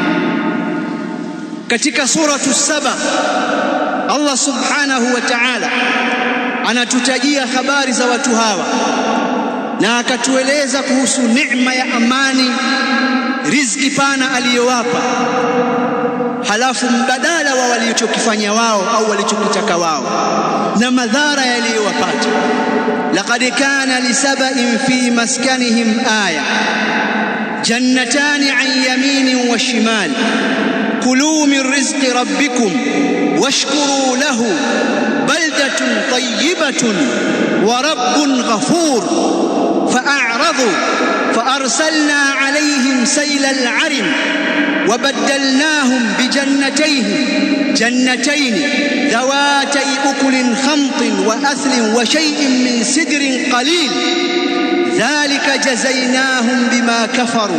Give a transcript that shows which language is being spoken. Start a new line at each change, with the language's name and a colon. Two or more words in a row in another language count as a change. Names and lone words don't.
Swahili: Katika suratu Saba Allah
Arabic: سبحانه وتعالى
Swahili: anatutajia habari za watu hawa na akatueleza kuhusu neema ya amani, riziki pana aliyowapa, halafu mbadala wa walichokifanya wao au walichokitaka wao na madhara yaliyowapata.
Arabic: لقد كان لسبإ في مسكنهم آية جنتان عن يمين وشمال كلوا من رزق ربكم واشكروا له بلدة طيبة ورب غفور فأعرضوا فأرسلنا عليهم سيل العرم وبدلناهم جنتين ذواتي أكل خمط وأثل وشيء من سدر قليل ذلك جزيناهم بما كفروا